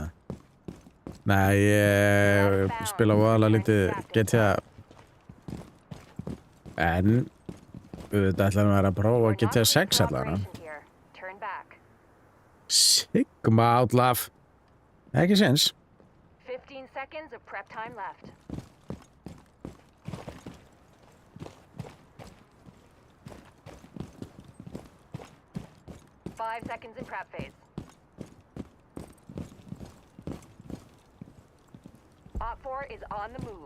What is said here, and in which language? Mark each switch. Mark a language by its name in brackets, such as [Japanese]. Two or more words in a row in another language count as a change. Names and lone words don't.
[Icelandic] Nei, ég spila voðalega lítið GTA. En, auðvitað ætlaðum að vera að prófa GTA 6 allavega. Sigma Outlaw. Ekki sens. [English] 15 seconds of prep time left. Five seconds in prep phase. Op 4 is on the move.